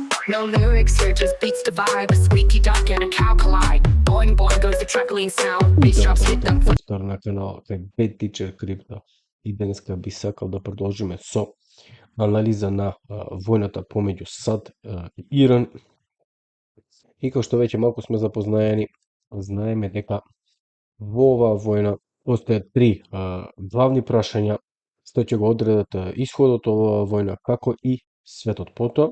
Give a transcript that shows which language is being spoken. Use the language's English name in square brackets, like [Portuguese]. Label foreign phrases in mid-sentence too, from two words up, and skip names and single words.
[English] No lyrics here, just beats the vibe. A squeaky duck and a cow collide. Boing boing goes the truckling sound. Bass drops hit them. [Macedonian] Повтор на каналот е Bad Teacher Crypto. И денеска би сакал да продолжиме со анализа на војната помеѓу САД и Иран. И како што веќе малку сме запознаени, знаеме дека во оваа војна постојат три главни прашања што ќе го одредат исходот оваа војна, како и светот потоа.